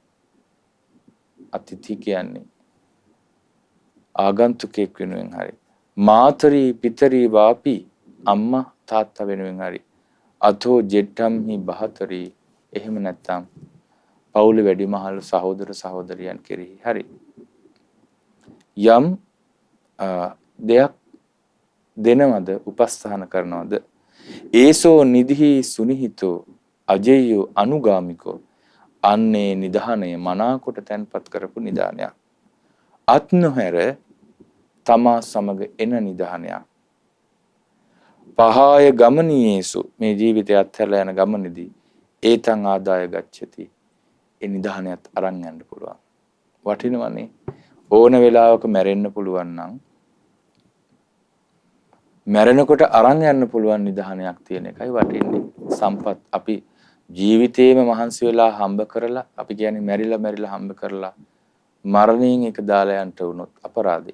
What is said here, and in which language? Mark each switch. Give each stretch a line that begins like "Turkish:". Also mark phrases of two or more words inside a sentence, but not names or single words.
Sinhala: අතිථි කියන්නේ ආගන්තුකයෙක් වෙනුවෙන් හරි
Pali: මාතරී පිතරී වාපි
Sinhala: අම්මා තාත්තා වෙනුවෙන් හරි
Pali: අතෝ ජෙට්ටම්හි බහතරී
Sinhala: එහෙම නැත්නම් පවුලේ වැඩිමහල් සහෝදර සහෝදරියන් කෙරෙහි හරි යම් දෙයක් දෙනවද උපස්ථාන කරනවද
Pali: ඒසෝ නිධි සුනිහිතෝ අජේයෝ අනුගාමිකෝ.
Sinhala: අන්නේ නිධානය මනාකොට තැන්පත් කරපු නිධානයක්. අත් නොහැර තමා සමග එන නිධානයක්.
Pali: පහාය ගමනීයේසු
Sinhala: මේ ජීවිතය අත්හැරලා යන ගමනේදී
Pali: ඒතං ආදාය ගච්ඡති.
Sinhala: ඒ නිධානයත් අරන් යන්න පුළුවන්. වටිනවනේ. ඕන වෙලාවක මැරෙන්න පුළුවන් නම් මැරෙනකොට අරන් යන්න පුළුවන් නිධානයක් තියෙන එකයි වටින්නේ. සම්පත් අපි ජීවිතේම මහන්සි වෙලා හම්බ කරලා අපි කියන්නේ මැරිලා හම්බ කරලා මරණයෙන් එක දාලා යන්න වුණොත් අපරාධයි.